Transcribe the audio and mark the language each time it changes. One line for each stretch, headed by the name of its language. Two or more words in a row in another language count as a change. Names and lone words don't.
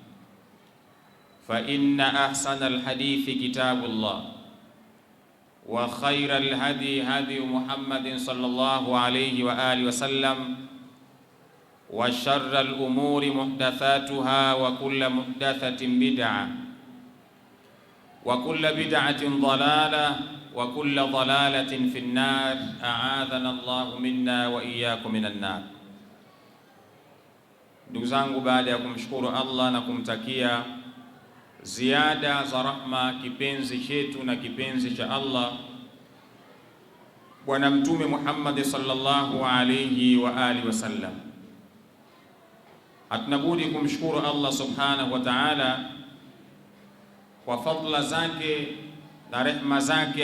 Arabic: فإن أحسن الحديث كتاب الله وخير الهدي هدي محمد صلى الله عليه وآله وسلم وشر الأمور محدثاتها وكل محدثة بدعة وكل بدعة ضلالة وكل ضلالة في النار أعاذنا الله منا وإياكم من النار.
Swahili: Ndugu zangu, baada ya kumshukuru Allah na kumtakia ziada za rahma kipenzi chetu na kipenzi cha Allah Bwana Mtume Muhammad
Arabic: صلى الله عليه وآله وسلم,
Swahili: hatunabudi kumshukuru Allah
Arabic: سبحانه وتعالى
Swahili: kwa fadhila zake na rehema zake.